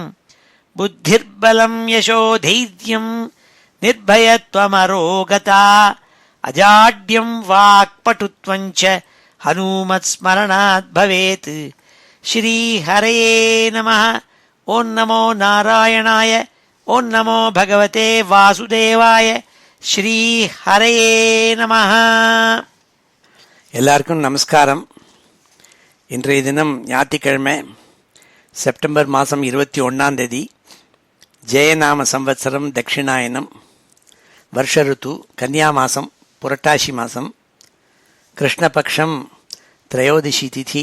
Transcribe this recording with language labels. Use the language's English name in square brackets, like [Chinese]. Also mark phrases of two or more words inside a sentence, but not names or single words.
[Sanskrit] बुद्धिर्बलं यशोधैर्यं निर्भयत्वमरोगता अजाड्यं वाक्पटुत्वं च हनूमत्स्मरणात् भवेत्। श्रीहरये नमः। ओं नमो नारायणाय। ओं नमो भगवते वासुदेवाय. श्रीहरये நமः. [Tamil] எல்லாருக்கும் நமஸ்காரம். இன்றைய தினம் ஞாயிற்றுக்கிழமை, செப்டம்பர் மாதம் 21 ஜெயநாம சம்வத்சரம் தட்சிணாயனம், வருஷ ருத்து கன்னியா மாதம், புரட்டாசி மாதம், கிருஷ்ணபக்ஷம், திரையோதிஷி திதி.